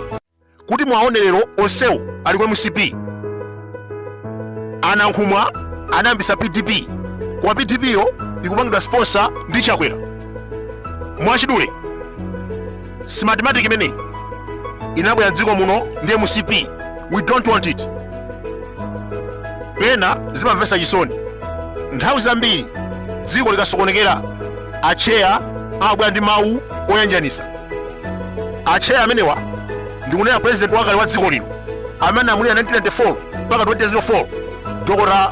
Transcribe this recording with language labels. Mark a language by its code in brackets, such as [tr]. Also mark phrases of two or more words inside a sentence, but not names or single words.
[ny] Kuti mwaone lero onsewo ali ku MCP. Anankhumwa anayambisa PDP, koma PDP yo ikupangidwa sponsor ndi Chakwera. Mwachidule mathematics imeneyi inabwera m'dziko muno ndi MCP. [en] We don't want it. [ny] Pena zimamvetsa chisoni. Nthawi zambiri dziko likasokonekera acheya amabwera ndi mawu oyanjanisa. Acheya amenewa ndikunena president wakale wa dziko lino amene amulira 1994 mpaka 2004 Dr.